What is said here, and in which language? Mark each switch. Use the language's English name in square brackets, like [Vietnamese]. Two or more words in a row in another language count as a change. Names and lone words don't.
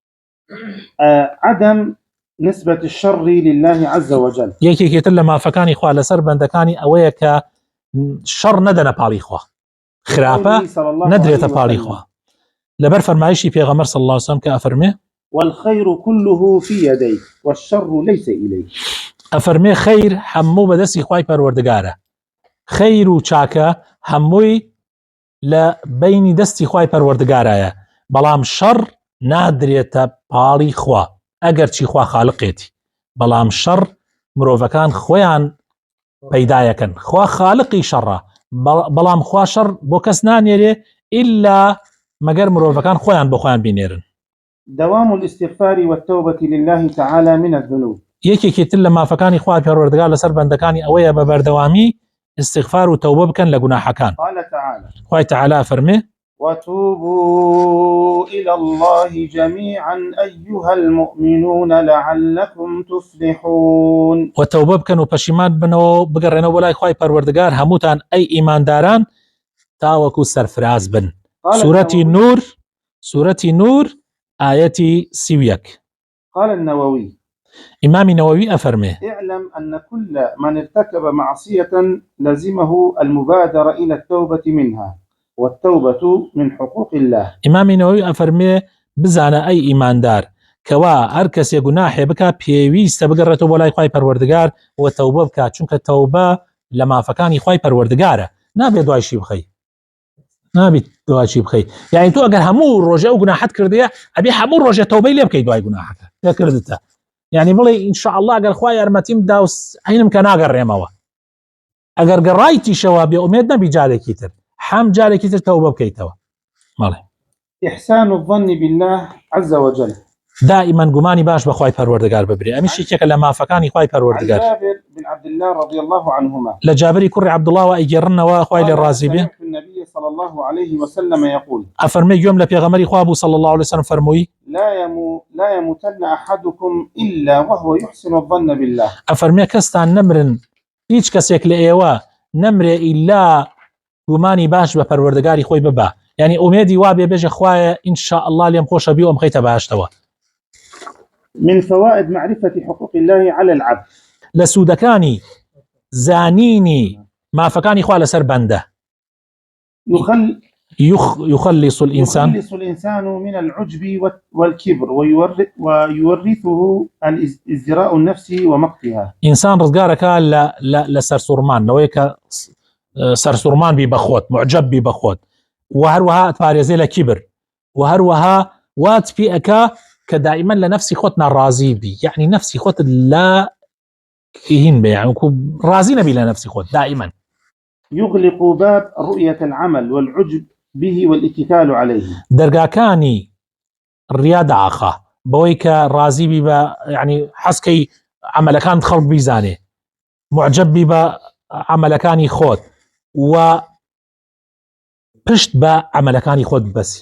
[Arabic] عدم نسبة الشر لله عز وجل. [Central Kurdish] یەکێکی تر لە مافەکانی خوا لەسەر بەندەکانی ئەوەیە کە شەڕ نەدەنە پاڵی خوا خراپە نەدرێتە پاڵی خوا لەبەر فەرمایشی پێغەمبەر [Arabic] صلی الله عليه وسلم [Central Kurdish] کە ئەفەرمێ [Arabic] والخير كله في يديك والشر ليس إليك. [Central Kurdish] ئەفەرمێ خەیر هەموو بەدەستی خوای پەروەردگارە خەیر و چاکە هەمووی لە بینی دەستی خوای پەروەردگارایە بەڵام شەڕ نادرێتە پاڵی خوا ئەگەر چی خوا خالقێتی بەڵام شەڕ مرۆڤەکان خۆیان پەیدایەکەن خوا خالقی شەڕە بەڵام خوا شەڕ بۆ کەس نانێرێ ئیلا مەگەر مرۆڤەکان خۆیان بۆ خۆیان بینێرن. [Arabic] دوام الاستغفار والتوبة لله تعالى من الذنوب. [Central Kurdish] یەکێکی تر لە مافەکانی خوای پەروەردگار لەسەر بەندەکانی ئەوەیە بە بەردەوامی استغفار و تەوبە بکەن لە گوناحەکان. [Arabic] قال تعالى [Central Kurdish] خوای تعالى فەرمێ [Arabic] وتوبوا إلى الله جميعا أيها المؤمنون لعلكم تفلحون. [Central Kurdish] وتوبة بكن وبشيمان بنو بقرنا ولا خوای پەروەردگار هەمووتان ئەی ئیمانداران تاوەکو سەرفراز بن. سورەتی نور آياتي 31. [Arabic] قال النووي [Central Kurdish] إمام نووي أفرمه [Arabic] اعلم أن كل من ارتكب معصية لزمه المبادرة إلى التوبة منها والتوبة من حقوق الله. [Central Kurdish] إمام نووي أفرمه بزانا أي إيمان دار کەوا هەر کەسێ گوناحێ بکە پێویستە بگەڕێتەوە بۆ لای خوای پەروەردگار و تەوبە بکات، چونکە تەوبە لە مافەکانی خوای پەروەردگارە، نابێت دوایشی بخەی، نابێت دوایشی بخەی. یعنی تۆ ئەگەر هەموو ڕۆژێ ئەو گوناحت کردەیە ئەبێ هەموو ڕۆژێ تەوبەی لێ بکەی دوای گوناحەکە لێکردتە، یعنی بڵێ ئینشاءالله ئەگەر خوای یارمەتیم دا و عینم کە ناگەڕێمەوە. ئەگەر گەڕایتیشەوە بێ ئومێد نەبی جارێکی تر، حەم جارێکی تر تەوبە بکەیتەوە. ماڵێ [Arabic] إحسان الظن بالله عز وجل. [Central Kurdish] دائما گومانی باش بە خوای پەروەردگار ببرێ، ئەمیش یەکێکە لە مافەکانی خوای پەروەردگار. [Arabic] جابر بن عبد الله رضي الله عنهما [Central Kurdish] لە جابری کوڕی عەبدوڵڵاوە ئەیگێڕنەوە خوای لێ ڕازی بێ، [Arabic] النبي صلى الله عليه وسلم يقول [Central Kurdish] ئەفەرمێ گوێم لە پێغەمبەری خوا بوو [Arabic] صلی الله عليه وسلم [Central Kurdish] فەرمووی [Arabic] لا يموتن أحدكم إلا وهو يحسن الظن بالله. [Central Kurdish] ئەفەرمێ کەستان نەمرن، هیچ کەسێک لە ئێوە نەمرێ ئیلا گومانی باش بە پەروەردگاری خۆی ببە، یعنی ئومێدی وا بێ بێژە خوایە ئینشاءالله لێم خۆشە بی و ئەم خەیتە باشتەوە. [Arabic] من فوائد معرفة حقوق الله على العبد. [Central Kurdish] لە سوودەکانی زانینی مافەکانی خوا لەسەر بەندە، [Arabic] يخلص الإنسان من العجب والكبر ويورثه الازدراء النفسي ومقتها. [Central Kurdish] إنسان ڕزگارەکە لە سەرسوڕمان، لەوەی کە سەرسوڕمان بی بەخۆت، معجب بی بەخۆت، و هەروەها ئەتپارێزێ لە کیبر، و هەروەها وات پێ ئەکا کە دائما لە نفسی خۆت ناڕازی بی، یعنی نفسی خۆت لا هین بێ، یعنی ڕازی نەبی لە نفسی خۆت دائما. [Arabic] يغلق باب رؤية العمل والعجب به والاتكال عليه. [Central Kurdish] دەرگاکانی ڕیا داخە بەوەی کە ڕازی بی بە، یعنی حەسکەی عملەکان خەڵک بیزانێ، معجب بی بە عملەکانی خۆت و پشت بە عملەکانی خۆت بەسی.